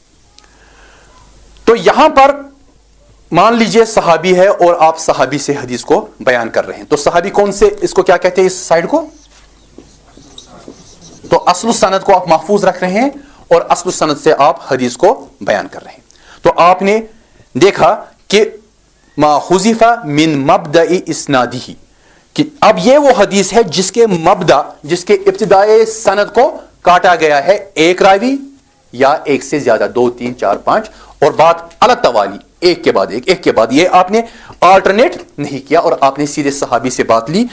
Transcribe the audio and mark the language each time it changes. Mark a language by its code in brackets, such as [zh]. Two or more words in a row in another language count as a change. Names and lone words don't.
[ur] تو یہاں پر مان لیجئے صحابی ہے اور آپ صحابی سے حدیث کو بیان کر رہے ہیں، تو صحابی کون سے، اس کو کیا کہتے ہیں اس سائڈ کو؟ تو [ar] اصل السند [ur] کو آپ محفوظ رکھ رہے ہیں اور [ar] اصل السند [ur] سے آپ حدیث کو بیان کر رہے ہیں. تو آپ نے دیکھا کہ [ar] ما حذف من مبدأ اسنادہ، [ur] کہ اب یہ وہ حدیث ہے جس کے مبدا، جس کے ابتدائے سند کو کاٹا گیا ہے ایک راوی یا ایک سے زیادہ، 2 3 4 5، اور بات [ar] علی التوالی، [ur] ایک کے بعد ایک، ایک کے بعد یہ آپ نے آلٹرنیٹ نہیں کیا اور آپ نے سیدھے صحابی سے بات لی.